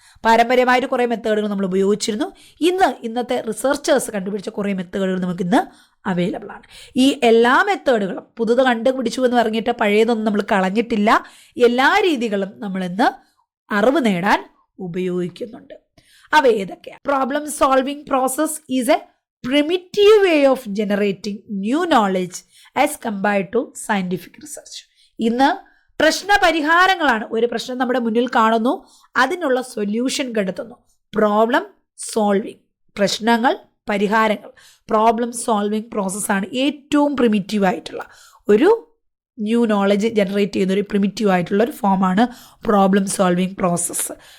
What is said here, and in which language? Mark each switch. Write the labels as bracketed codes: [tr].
[ml] പാരമ്പര്യമായിട്ട് കുറേ മെത്തേഡുകൾ നമ്മൾ ഉപയോഗിച്ചിരുന്നു. ഇന്നത്തെ റിസർച്ചേഴ്സ് കണ്ടുപിടിച്ച കുറേ മെത്തേഡുകൾ നമുക്കിന്ന് അവൈലബിൾ ആണ്. ഈ എല്ലാ മെത്തേഡുകളും പുതുത് കണ്ടുപിടിച്ചു എന്ന് പറഞ്ഞിട്ട് പഴയതൊന്നും നമ്മൾ കളഞ്ഞിട്ടില്ല. എല്ലാ രീതികളും നമ്മളിന്ന് അറിവ് നേടാൻ ഉപയോഗിക്കുന്നുണ്ട്. അവ ഏതൊക്കെയാണ്? [en] Problem solving process is a primitive way of generating new knowledge as compared to scientific research. [ml] ഇന്ന് പ്രശ്ന പരിഹാരങ്ങളാണ്. ഒരു പ്രശ്നം നമ്മുടെ മുന്നിൽ കാണുന്നു, അതിനുള്ള സൊല്യൂഷൻ കണ്ടെത്തുന്നു. പ്രോബ്ലം സോൾവിങ്, പ്രശ്നങ്ങൾ പരിഹാരങ്ങൾ, പ്രോബ്ലം സോൾവിങ് പ്രോസസ്സാണ് ഏറ്റവും പ്രിമിറ്റീവ് ആയിട്ടുള്ള ഒരു ന്യൂ നോളജ് ജനറേറ്റ് ചെയ്യുന്ന ഒരു പ്രിമിറ്റീവ് ആയിട്ടുള്ള ഒരു ഫോമാണ് പ്രോബ്ലം സോൾവിങ് പ്രോസസ്സ്.